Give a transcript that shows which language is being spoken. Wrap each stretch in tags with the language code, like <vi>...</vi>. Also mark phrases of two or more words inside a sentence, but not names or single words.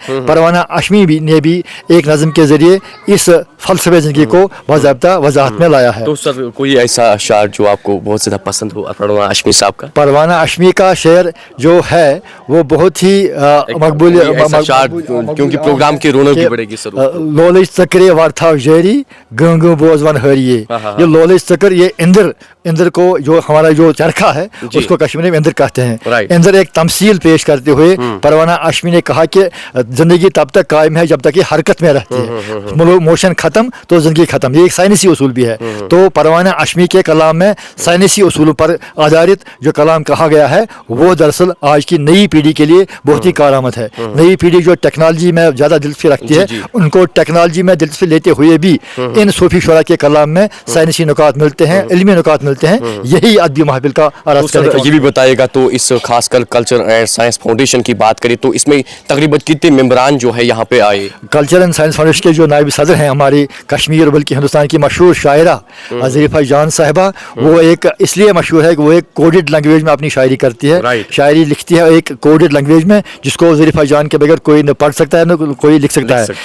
<ur>پروانہ اشمی نے بھی ایک نظم کے ذریعے اس فلسفے زندگی کو باضابطہ وضاحت میں لایا ہے. تو سر کوئی ایسا شعر جو آپ کو بہت زیادہ پسند ہو پروانہ اشمی صاحب کا؟ پروانہ اشمی کا شعر جو ہے وہ بہت ہی مقبول کیونکہ پروگرام کی رونق بھی بڑھے گی. سر</ur> <ks>لولج تکرے وارتھا جیری گنگو بوزوان ہریے, یہ لولج تکر</ks> <ur>یہ اندر کو جو ہمارا جو چرخا ہے اس کو کشمیری میں اندر کہتے ہیں. اندر ایک تمثیل پیش کرتے ہوئے پروانہ اشمی نے کہا کہ زندگی تب تک قائم ہے جب تک یہ حرکت میں رہتی ہے. موشن ختم تو زندگی ختم. یہ ایک سائنسی اصول بھی ہے. تو پروانہ اشمی کے کلام میں سائنسی اصولوں پر آدھارت جو کلام کہا گیا ہے وہ دراصل آج کی نئی پیڑھی کے لیے بہت ہی کارآمد ہے. نئی پیڑھی جو ٹیکنالوجی میں زیادہ دلچسپی رکھتی ہے ان کو ٹیکنالوجی میں دلچسپی لیتے ہوئے بھی ان صوفی شعرا کے کلام میں سائنسی نکات ملتے ہیں، علمی نکات ملتے ہیں، یہی ادبی محفل کا آراج کرنے کا. یہ بھی بتائیے گا تو اس خاص کر کلچر اینڈ سائنس فاؤنڈیشن کی بات کریں تو اس میں تقریباً کتنے ممبران جو ہے یہاں پہ آئے? کلچر اینڈ سائنس فاؤنڈیشن کے جو نائب صدر ہیں ہماری کشمیر بلکہ ہندوستان کی مشہور شاعرہ ظریفہ جان صاحبہ، وہ ایک اس لیے مشہور ہے کہ وہ ایک इसलिए मशहूर है कि वो एक</ur> <en>coded language</en> <ur>میں اپنی شاعری کرتی ہے، شاعری لکھتی ہے ایک</ur> <en>coded language</en> <ur>میں جس کو ظریفہ جان کے بغیر کوئی نہ پڑھ سکتا ہے نہ کوئی لکھ سکتا ہے.</ur>